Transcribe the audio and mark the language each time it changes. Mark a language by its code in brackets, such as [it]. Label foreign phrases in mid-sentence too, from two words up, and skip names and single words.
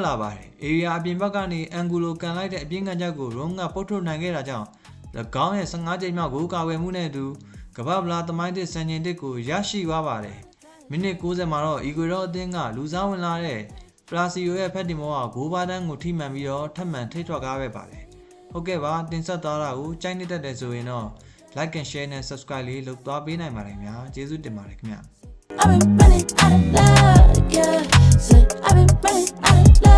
[my] လာပါတယ်။ area အပြင်ဘက်ကနေ Angulo ကန်လိုက်တဲ့အပြင်းကန်ချက်ကို Ron ကပုတ်ထုတ်နိုင်ခဲ့တာကြောင့်၎င်းရဲ့15ကြိမ်မြောက်ဂိုးကာကွယ်မှုနဲ့အတူကမ္ဘာ့ဖလားသမိုင်းတစ်စံချိန်တစ်ကိုရရှိသွားပါတယ်။မိနစ်90မှာတော့ Ecuador အသင်းကလူစားဝင်လာတဲ့ Palacio ရဲ့ဖက်တင်မောကဂိုးပါတန်းကိုထိမှန်ပြီးတော့ထပ်မံထိထွက်ကားခဲ့ပါတယ်။ဟုတ်ကဲ့ပါတင်ဆက်သွားတာကိုကြိုက်နေတတ်တယ်ဆိုရင်တော့ [en] like and share [my] နဲ့ subscribe လေးလုပ်သွားပေးနိုင်ပါတယ်ခင်ဗျာ။ကျေးဇူးတင်ပါတယ်ခင်ဗျာ။ [en] I've been running out of love, yeah. I've been running out of love.